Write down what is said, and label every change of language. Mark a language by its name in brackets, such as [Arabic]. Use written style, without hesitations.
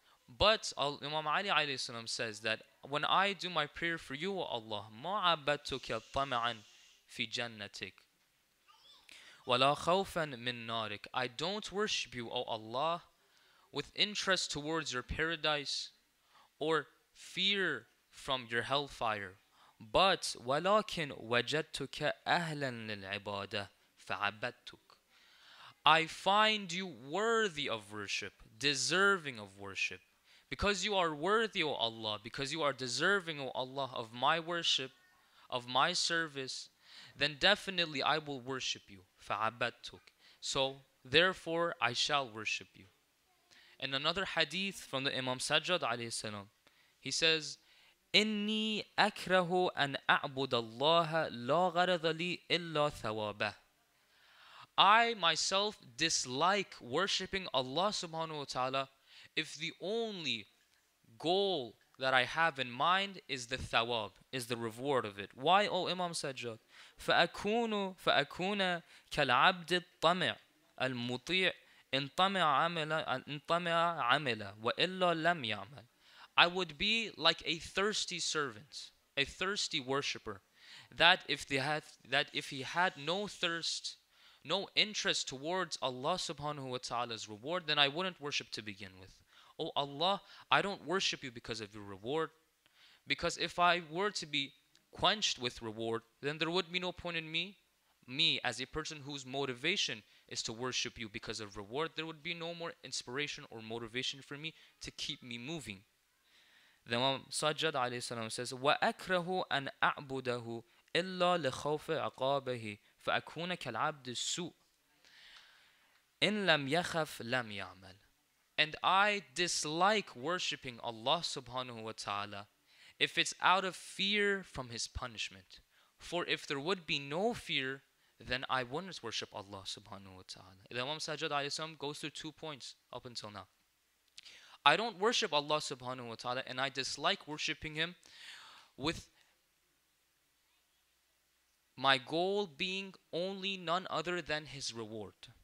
[English] But Imam Ali alayhi salam says that when I do my prayer for you, O Allah, [Arabic] ما عبدتك طمعا في جنتك ولا خوفا من نارك. [English] I don't worship you, O Allah, with interest towards your paradise or fear from your hellfire. But [Arabic] ولكن وجدتك أهلا للعبادة فعبدتك. [English] I find you worthy of worship, deserving of worship. Because you are worthy, O Allah, because you are deserving, O Allah, of my worship, of my service, then definitely I will worship you. [Arabic] فعبدتك. [English] So therefore I shall worship you. In another hadith from the Imam Sajjad alayhi salam, he says, [Arabic] إني أكره أن أعبد الله لا غرض لي إلا ثوابه. [English] I myself dislike worshipping Allah subhanahu wa ta'ala if the only goal that I have in mind is the thawab, is the reward of it. Why, O Imam Sajjad? [Arabic] فأكون كالعبد الطمع المطيع إن طمع عمل وإلا لم يعمل. [English] I would be like a thirsty servant, a thirsty worshipper, that if he had no thirst, no interest towards Allah subhanahu wa ta'ala's reward, then I wouldn't worship to begin with. Oh Allah, I don't worship you because of your reward, because if I were to be quenched with reward, then there would be no point in me me as a person whose motivation is to worship you because of reward, there would be no more inspiration or motivation for me to keep me moving. The Imam Sajjad alayhi salam says, [Arabic] وَأَكْرَهُ أَنْ أَعْبُدَهُ إِلَّا لِخَوْفِ عَقَابِهِ فَأَكُونَ كَالْعَبْدِ السُّوءِ إِنْ لَمْ يَخَفْ لَمْ يَعْمَلْ. [English] And I dislike worshipping Allah subhanahu wa ta'ala if it's out of fear from His punishment. For if there would be no fear, then I wouldn't worship Allah subhanahu wa ta'ala. The Imam Sajjad alayhi salam goes through 2 points up until now. I don't worship Allah subhanahu wa ta'ala, and I dislike worshipping Him with my goal being only none other than His reward.